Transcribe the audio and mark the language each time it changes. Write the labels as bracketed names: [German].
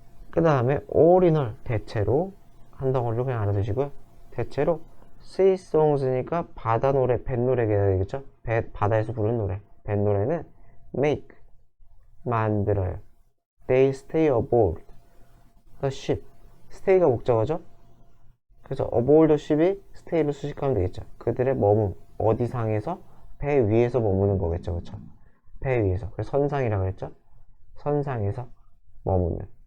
[Korean] 그 다음에 all in all, 대체로 한 덩어리로 그냥 알아두시고요. 대체로 sea songs니까 바다 노래, 뱃노래가 되겠죠. 바다에서 부르는 노래. 뱃노래는 make, 만들어요. [English] They stay aboard the ship. [Korean] stay가 목적어죠. 그래서 aboard the ship 이 stay를 수식하면 되겠죠. 그들의 머문, 어디 상에서? 배 위에서 머무는 거겠죠. 그렇죠? 배 위에서. 그래서 선상이라고 했죠. 선상에서 머무는.